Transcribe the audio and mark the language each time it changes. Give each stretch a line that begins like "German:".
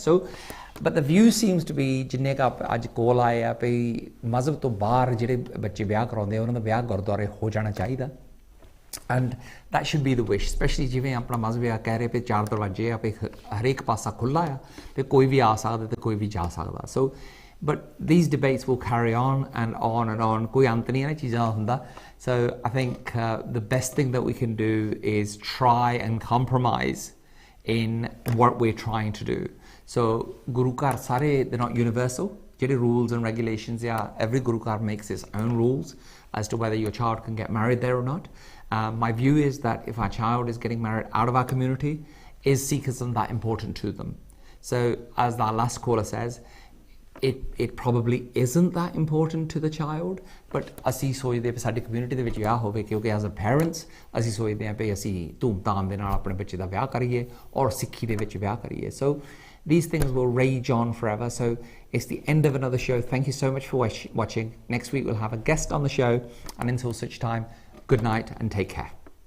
English: so but the view seems to be
Punjabi: ਜਿੰਨੇ ਕੁ ਅੱਜ ਕੋਲ ਆਏ ਆ ਵੀ ਮਜ਼ਹਬ ਤੋਂ ਬਾਹਰ ਜਿਹੜੇ ਬੱਚੇ ਵਿਆਹ ਕਰਾਉਂਦੇ ਆ ਉਹਨਾਂ ਦਾ ਵਿਆਹ ਗੁਰਦੁਆਰੇ ਹੋ ਜਾਣਾ ਚਾਹੀਦਾ।
English: and that should be the wish, especially
Punjabi: ਜਿਵੇਂ ਆਪਣਾ ਮਜ਼ਹਬ ਆ ਕਹਿ ਰਹੇ ਵੀ 4 ਦਰਵਾਜ਼ੇ ਆ ਵੀ ਹਰੇਕ ਪਾਸਾ ਖੁੱਲ੍ਹਾ ਆ ਤੇ ਕੋਈ ਵੀ ਆ ਸਕਦਾ ਤੇ ਕੋਈ ਵੀ ਜਾ ਸਕਦਾ।
English: So but these debates will carry on and on and on.
Punjabi: ਕੋਈ ਅੰਤ ਨਹੀਂ ਇਹਨਾਂ ਚੀਜ਼ਾਂ ਦਾ ਹੁੰਦਾ।
English: So I think the best thing that we can do is try and compromise in what we're trying to do. So Guru ਘਰ ਸਾਰੇ they're not universal. ਜਿਹੜੇ rules and regulations are, every Guru ਘਰ makes its own rules as to whether your child can get married there or not. My view is that if our child is getting married out of our community, is Sikhism that important to them? So as the last caller says, it probably isn't that important to the child, but
Punjabi: ਅਸੀਂ ਸੋਚਦੇ ਹਾਂ ਸਾਡੀ community ਦੇ ਵਿੱਚ ਵਿਆਹ ਹੋਵੇ ਕਿਉਂਕਿ
English: as a parents
Punjabi: ਅਸੀਂ ਸੋਚਦੇ ਹਾਂ ਵੀ ਅਸੀਂ ਧੂਮਧਾਮ ਦੇ ਨਾਲ ਆਪਣੇ ਬੱਚੇ ਦਾ ਵਿਆਹ ਕਰੀਏ ਔਰ ਸਿੱਖੀ ਦੇ ਵਿੱਚ ਵਿਆਹ ਕਰੀਏ।
English: So these things will rage on forever. So it's the end of another show. Thank you so much for watching. Next week we'll have a guest on the show, and until such time, good night and take care.